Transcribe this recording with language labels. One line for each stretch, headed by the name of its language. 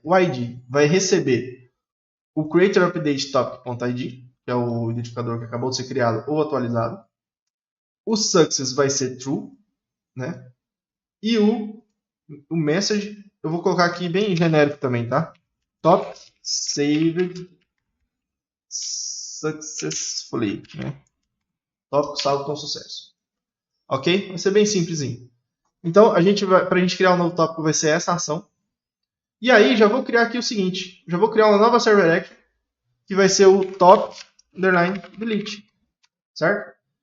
Portuguese: O ID vai receber o creator update topic.id, que é o identificador que acabou de ser criado ou atualizado. O success vai ser true, né? E o message, eu vou colocar aqui bem genérico também, tá?
English: Top saved successfully, né?
Portuguese: Tópico salvo com sucesso. Ok? Vai ser bem simplesinho. Então, para a gente criar um novo tópico, vai ser essa ação. E aí, já vou criar aqui o seguinte. Já vou criar uma nova server action, que vai ser o top underline delete. Certo?